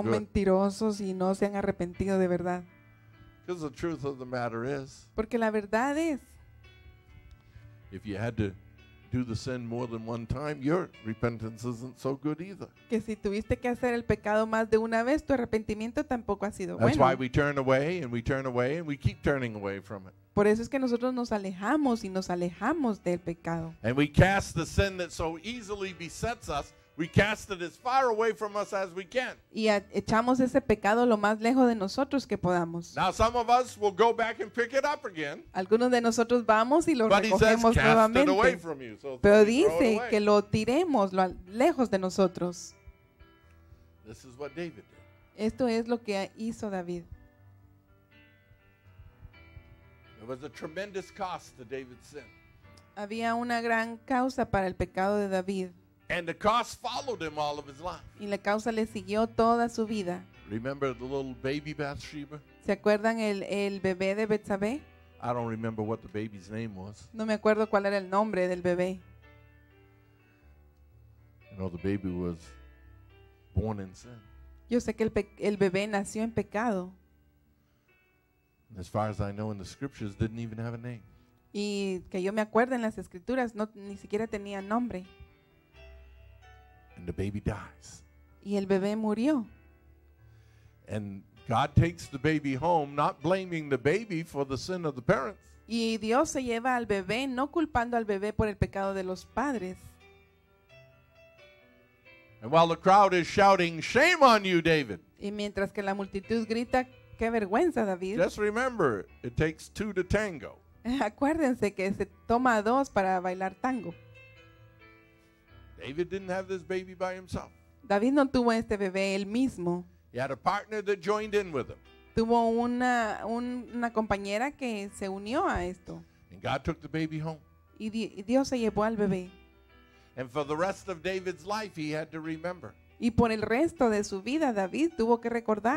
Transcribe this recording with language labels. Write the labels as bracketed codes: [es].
[es] son [en] good. [es] mentirosos y no se han arrepentido de verdad. [en] Because the truth of the matter is, [es] Porque la verdad es, [en] if you had to do the sin more than one time, your repentance isn't so good either. [es] que si tuviste que hacer el pecado más de una vez, tu arrepentimiento tampoco ha sido [en] That's why [es] bueno. [en] we turn away and we turn away and we keep turning away from it. [es] Por eso es que nosotros nos alejamos y nos alejamos del pecado. [en] And we cast the sin that so easily besets us, we cast it as far away from us as we can. [es] Y echamos ese pecado lo más lejos de nosotros que podamos. [en] Now, some of us will go back and pick it up again, [es] Algunos de nosotros vamos y lo [en] but he says [es] recogemos [en] cast it away [es] nuevamente. [en] from you. So [es] Pero [en] throw it [es] dice [en] away. [es] que lo tiremos lejos de nosotros. [en] This is what David did. [es] Esto es lo que hizo David. [en] There was a tremendous cost to David's sin. [es] Había una gran causa para el pecado de David [en] And the cause followed him all of his life. [es] y la causa le siguió toda su vida. [en] Remember the little baby Bathsheba? [es] ¿Se acuerdan el bebé de Betsabé? [en] I don't remember what the baby's name was. [es] No me acuerdo cuál era el nombre del bebé. [en] You know, the baby was born in sin. [es] Yo sé que el bebé nació en pecado [en] And as far as I know in the scriptures, didn't even have a name. [es] y que yo me acuerdo en las escrituras ni siquiera tenía nombre. [en] And the baby dies. [es] Y el bebé murió. [en] And God takes the baby home, not blaming the baby for the sin of the parents. [es] Y Dios se lleva al bebé, no culpando al bebé por el pecado de los padres. [en] And while the crowd is shouting, "Shame on you, David," [es] Y mientras que la multitud grita, qué vergüenza, David. [en] just remember, it takes two to tango. [es] Acuérdense que se toma a dos para bailar tango. [en] David didn't have this baby by himself. [es] David no tuvo este bebé él mismo. [en] He had a partner that joined in with him. [es] Tuvo una compañera que se unió a esto. [en] And God took the baby home. [es] Y Dios se llevó al bebé. [en] And for the rest of David's life, he had to remember [es] Y por el resto de su vida, David tuvo que recordar